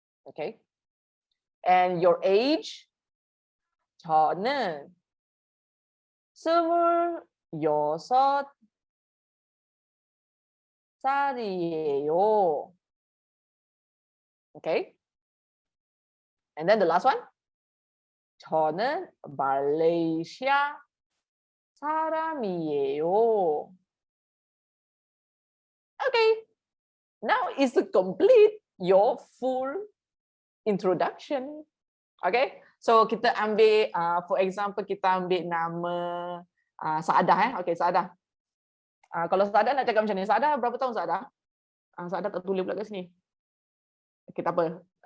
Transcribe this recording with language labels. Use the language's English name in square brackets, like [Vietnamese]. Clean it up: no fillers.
[English] Okay, and your age? [Korean] 저는 26살이에요. [English] Okay, and then the last one? [Korean] 저는 말레이시아 사람이에요. [English] Okay, now is to complete your full introduction. Okay, so [Malay] kita ambil, [English] for example, [Malay] kita ambil nama Saadah. Okay, Saadah. Kalau Saadah nak cakap macam ni, Saadah berapa tahun Saadah? Saadah tak tulis pula kat sini. Kita apa?